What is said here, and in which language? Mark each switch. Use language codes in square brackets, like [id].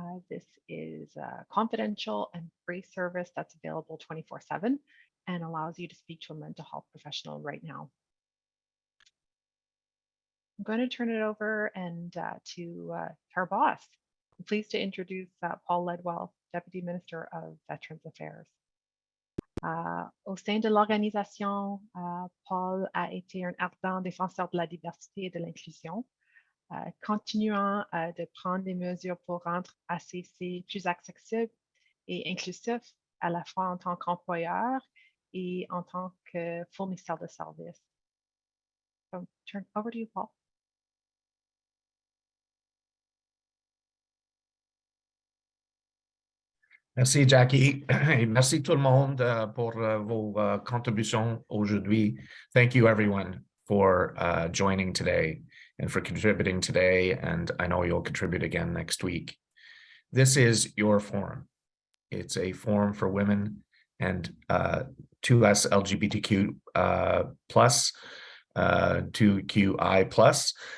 [en] This is a confidential and free service that's available 24/7 and allows you to speak to a mental health professional right now. I'm going to turn it over and to our boss. I'm pleased to introduce Paul Ledwell, Deputy Minister of Veterans Affairs. [fr] Au sein de l'organisation, Paul a été un ardent défenseur de la diversité et de l'inclusion, continuant de prendre des mesures pour rendre ACC plus accessible et inclusif, à la fois en tant qu'employeur et en tant que fournisseur de services. [en] So, turn over to you, Paul. [fr] Merci, Jackie. Et merci tout le monde pour vos contributions aujourd'hui. [en] Thank you, everyone, for joining today and for contributing today. And I know you'll contribute again next week. This is your forum. It's a forum for women and 2ELGBTQ plus, 2QI plus.